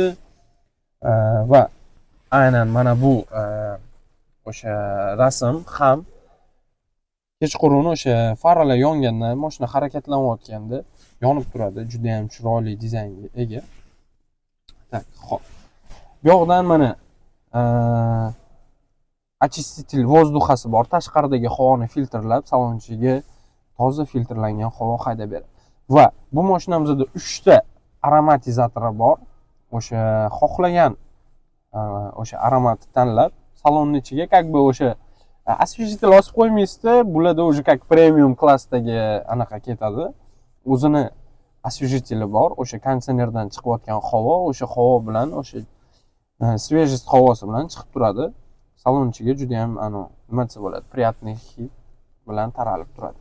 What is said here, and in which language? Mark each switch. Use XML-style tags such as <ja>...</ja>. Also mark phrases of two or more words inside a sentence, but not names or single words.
<uz>Va aynan mana bu o'sha rasm ham kechqurun o'sha faralar yonganda, mashina harakatlanayotganda yonib turadi. Juda ham chiroyli dizaynga ega. Tak, xo'p. Bu yoqdan mana</uz> <ru>очиститель воздухasi</ru> <uz>bor, tashqaridagi havoni filtrlab, salon ichiga toza filtrlangan havo haydab beradi. Va bu mashinamizda 3 ta aromatizatori bor. O'sha xohlagan o'sha aromatni tanlab, salonning ichiga</uz> <ru>как бы</ru> <uz>o'sha освежитель osib qo'ymaysizda, bularda o'sha как premium klassdagi anaqa ketadi. O'zini освежители bor, o'sha konditsionerdan chiqayotgan havo, o'sha havo bilan o'sha свежесть havosi bilan chiqib turadi. Salon ichiga juda ham nima desa bo'ladi, приятный hid bilan taralib turadi.</uz>